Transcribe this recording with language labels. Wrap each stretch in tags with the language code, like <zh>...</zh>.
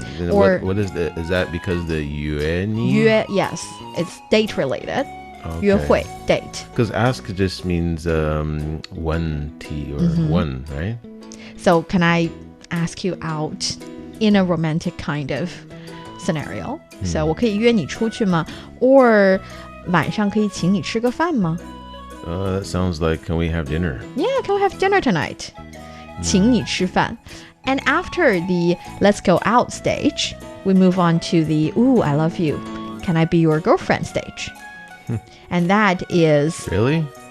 <en>Or what is that because the 约你? 约, yes, it's date related. Okay. 约会, date. Because ask just means one tea or one, right? So can I ask you out in a romantic kind of scenario?</en> <zh>So 我可以约你出去吗?Or 晚上可以请你吃个饭吗?</zh> <en>That sounds like, can we have dinner? Yeah, can we have dinner tonight?</en> <zh>请你吃饭.</zh> <en>And after the let's go out stage, we move on to the ooh, I love you. Can I be your girlfriend stage? And that is... Really?</en>